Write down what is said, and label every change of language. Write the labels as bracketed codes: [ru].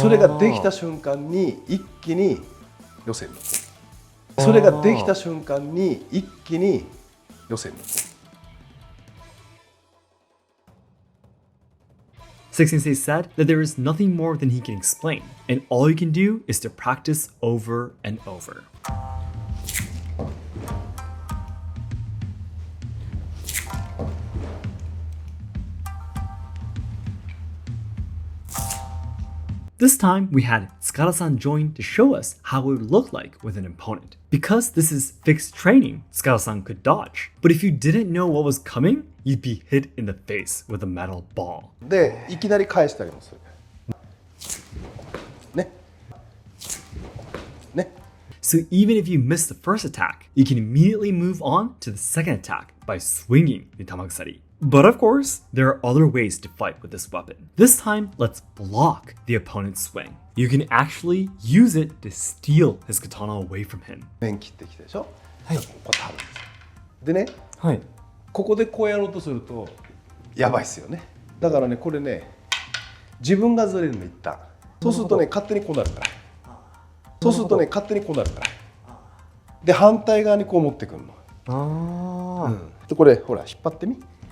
[ja] それができた瞬間に一気に寄せる。それができた瞬間に一気に寄せる。 [en] Seki Sensei said that there is nothing more than he can explain, and all you can do is to practice over and over. This time, we had Tsukara-san join to show us how it would look like with an opponent. Because this is fixed training, Tsukara-san could dodge. But if you didn't know what was coming, you'd be hit in the face with a metal ball. [ja] で、いきなり返したりもする。ね。ね。 [en] So even if you miss the first attack, you can immediately move on to the second attack by swinging the tamagusari. But of course, there are other ways to fight with this weapon. This time, let's block the opponent's swing. You can actually use it to steal his katana away from him. [ja] 面切ってきたでしょ。はい。こう貼るんです。でね、はい。ここでこうやろうとするとやばいっすよね。だからね、これね、自分がずれるの一旦。そうするとね、勝手にこうなるから。そうするとね、勝手にこうなるから。で、反対側にこう持ってくるの。で、これほら引っ張ってみ。